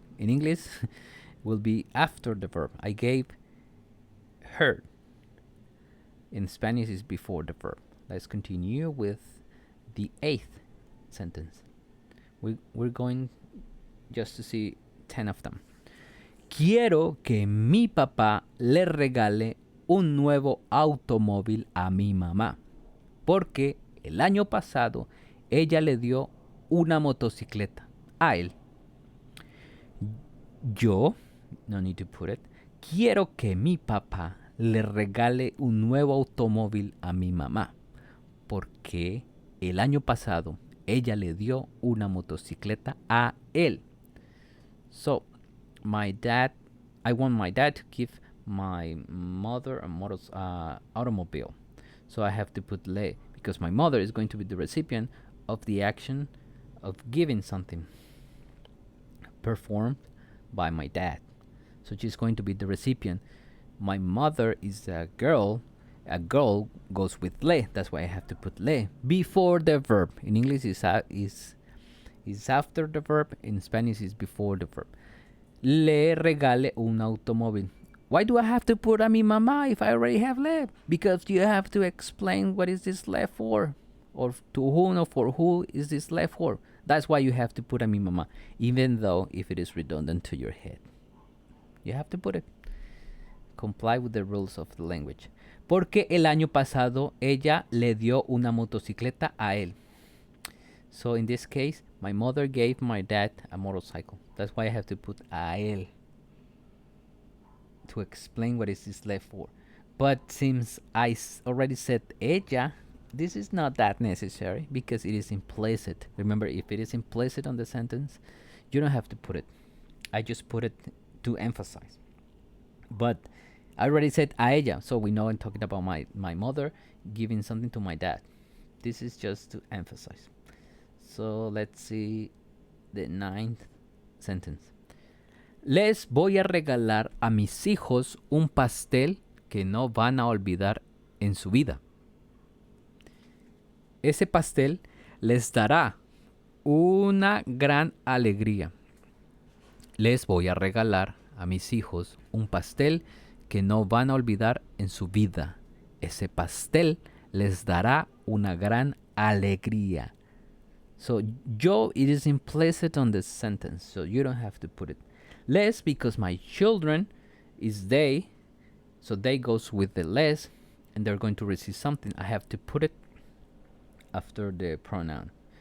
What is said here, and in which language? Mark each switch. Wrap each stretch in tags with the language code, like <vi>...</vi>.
<en>In English, will be after the verb. I gave her. In Spanish, is before the verb. Let's continue with the 8th sentence. We're going just to see 10 of them.</en> <es>Quiero que mi papá le regale un nuevo automóvil a mi mamá, porque el año pasado ella le dio una motocicleta a él.</es> <en>Yo, no need to put it,</en> <es>quiero que mi papá le regale un nuevo automóvil a mi mamá, porque el año pasado ella le dio una motocicleta a él.</es> <en>So, I want my dad to give my mother a automobile. So I have to put le, because my mother is going to be the recipient of the action of giving something performed by my dad. So she's going to be the recipient. My mother is a girl. A girl goes with le. That's why I have to put le before the verb. In English is after the verb. In Spanish is before the verb.</en> <es>Le regale un automóvil.</es> <en>Why do I have to put</en> <es>a mi mamá</es> <en>if I already have le? Because you have to explain what is this le for, or to whom or for who is this le for. That's why you have to put</en> <es>a mi mamá,</es> <en>even though if it is redundant to your head. You have to put it. Comply with the rules of the language.</en> <es>Porque el año pasado ella le dio una motocicleta a él.</es> <en>So in this case, my mother gave my dad a motorcycle. That's why I have to put a él to explain what is this left for. But since I already said ella, this is not that necessary because it is implicit. Remember, if it is implicit on the sentence, you don't have to put it. I just put it to emphasize. But I already said a ella, so we know I'm talking about my mother giving something to my dad. This is just to emphasize. So let's see the 9th sentence.</en> <es>Les voy a regalar a mis hijos un pastel que no van a olvidar en su vida. Ese pastel les dará una gran alegría. Les voy a regalar a mis hijos un pastel que no van a olvidar en su vida. Ese pastel les dará una gran alegría.</es> <en>So, yo, it is implicit on the sentence, so you don't have to put it. Les, because my children is they, so they goes with the les, and they're going to receive something. I have to put it after the pronoun.</en>